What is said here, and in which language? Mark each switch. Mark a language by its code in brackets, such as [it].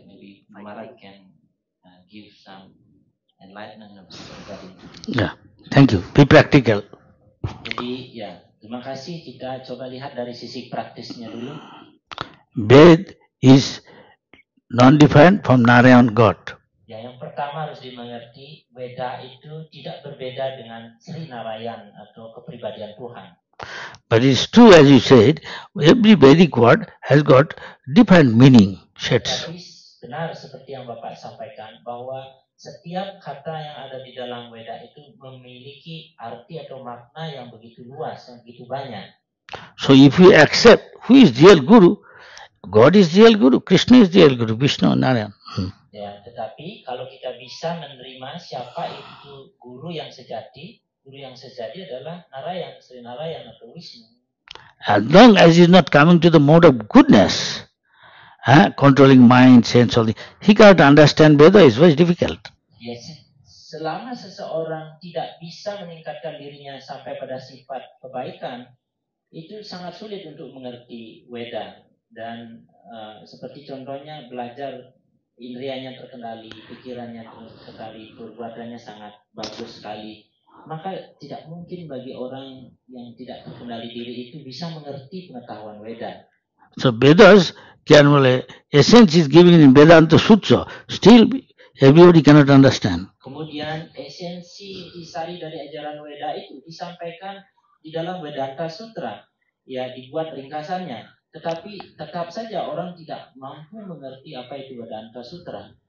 [en] Maybe Maharaj can give some enlightenment regarding to this. Yeah, thank you. Be practical. [id] Jadi ya, terima kasih. Kita coba lihat dari sisi praktisnya dulu. [en] Ved is non-different from Narayan God. [id] Ya, yang pertama harus dimengerti, Veda itu tidak berbeda dengan Sri Narayan atau kepribadian Tuhan. [en] But it's true, as you said, every Vedic word has got different meaning, shades. [id] Tapi benar seperti yang Bapak sampaikan bahwa setiap kata yang ada di dalam Veda itu memiliki arti atau makna yang begitu luas, yang begitu banyak. [en] So if we accept who is real Guru, God is real Guru, Krishna is real Guru, Vishnu, Narayan. [id] Ya, tetapi kalau kita bisa menerima siapa itu guru yang sejati adalah Narayan, Sri Narayan atau Vishnu. [en] As long as he is not coming to the mode of goodness, controlling mind, sense, all this, he cannot understand Veda, is very difficult. [id] Ya, selama seseorang tidak bisa meningkatkan dirinya sampai pada sifat kebaikan, itu sangat sulit untuk mengerti Veda. Dan seperti contohnya belajar indrianya terkendali, pikirannya terkendali, perbuatannya sangat bagus sekali. Maka tidak mungkin bagi orang yang tidak terkendali diri itu bisa mengerti pengetahuan Veda. [en] So Vedas, essence is given in Vedanta Sutra, still everybody cannot understand. [id] Kemudian esensi disari dari ajaran Veda itu disampaikan di dalam Vedanta Sutra, ya dibuat ringkasannya. Tetapi tetap saja orang tidak mampu mengerti apa itu Vedanta Sutra.